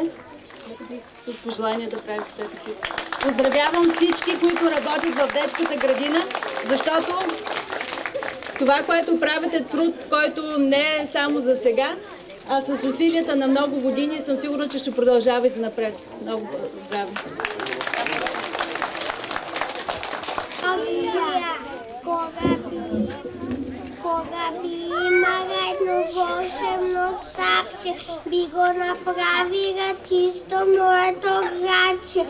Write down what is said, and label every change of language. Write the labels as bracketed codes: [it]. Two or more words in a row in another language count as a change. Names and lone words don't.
[bg] С пожелание да правите себе си. Поздравявам всички, които работят в детската градина, защото това, което правите, е труд, който не е само за сега, а с усилията на много години съм сигурна, че ще продължава и за напред. Много здраве! [mk] Кога би имала едно волшебно сакче, би го направила чисто моето градче.